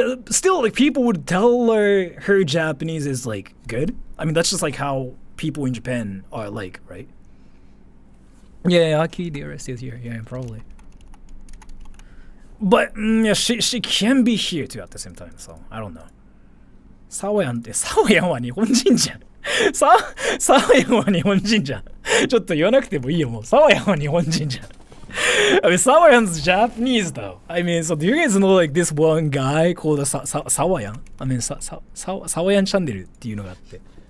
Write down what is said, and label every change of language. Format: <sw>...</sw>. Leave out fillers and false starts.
<en>Still, like, people would tell her Japanese is, like, good. I mean, that's just, like, how people in Japan are like, right? Yeah, Aki Dearest is here. Yeah, probably. But, yeah, she can be here, too, at the same time, so, I don't know.</en> <ja>サワヤンは日本人じゃん。サワヤンは日本人じゃん。ちょっと言わなくてもいいよ、もう。サワヤンは日本人じゃん。</ja> <en>I mean, Sawayan's Japanese though. I mean, so do you guys know like this one guy called Sawayan? I mean, Sawayan channel</en> <ja>っていうのがあって。</ja>